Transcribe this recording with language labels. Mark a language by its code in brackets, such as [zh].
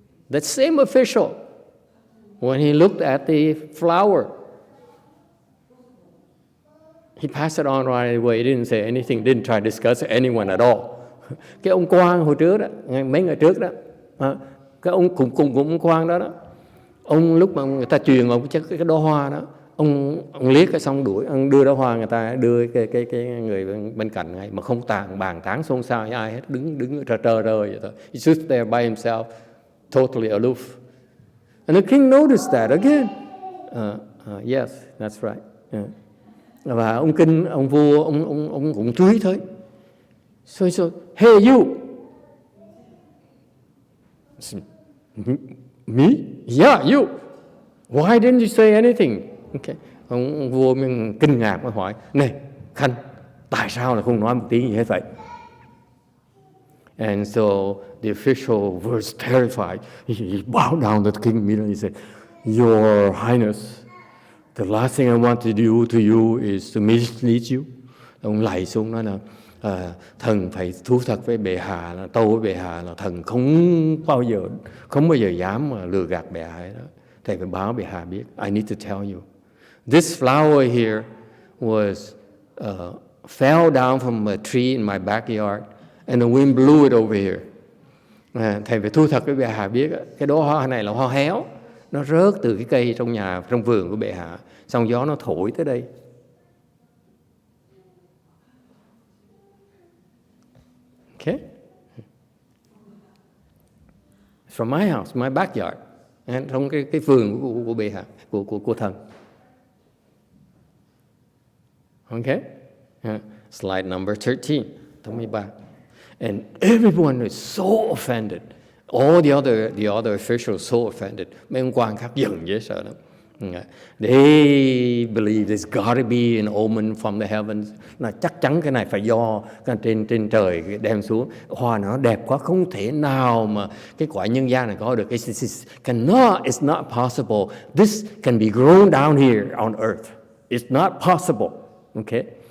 [en] That same official, when he looked at the flower, he passed it on right away. He didn't say anything, didn't try to discuss it with anyone at all. [vi] Cái ông quan hồi trước đó, mấy ngày trước đó, cái ông cùng ông quan đó, ông lúc mà người ta truyền ông cái đóa hoa đó, ông liếc cái xong đuổi, ông đưa đóa hoa, người ta đưa cái người bên cạnh ngay mà không bàn tán xôn xao với ai hết, đứng trơ vậy thôi. [en] He stood there by himself, totally aloof. And the king noticed that again. Yes, that's right. [vi] Và ông vua ông cũng chú ý thôi. [en] So he said, hey you. Me? Yeah, you. Why didn't you say anything? Okay. [vi] Ông vua mình kinh ngạc mới hỏi, này Khanh, tại sao là không nói một tiếng gì hết vậy? [en] And so the official was terrified. He bowed down to the king immediately. He said, Your Highness, the last thing I want to do to you is to mislead you. [vi] Ông lạy xuống nói là thần phải thú thật với bệ hạ, là tâu với bệ hạ là thần không bao giờ dám mà lừa gạt bệ hạ đó. Thầy phải báo bệ hạ biết. [en] I need to tell you. This flower here was fell down from a tree in my backyard and the wind blew it over here. [vi] Thầy phải thu thật với bệ hạ biết, cái đóa hoa này là hoa héo, nó rớt từ cái cây trong vườn của bệ hạ, xong gió nó thổi tới đây. [en] Okay? From my house, my backyard, [vi] trong cái vườn của bệ hạ, của thần. [en] Okay? Slide number 13, 13. And everyone is so offended. All the other officials so offended. [vi] Mấy ông quan khác giận dễ sợ lắm. [en] They believe there's got to be an omen from the heavens. [vi] Là chắc chắn cái này phải do trên trời đem xuống. Hoa nó đẹp quá, không thể nào mà cái quả nhân gian này có được. [en] It's not possible. This can be grown down here on earth. It's not possible. Okay?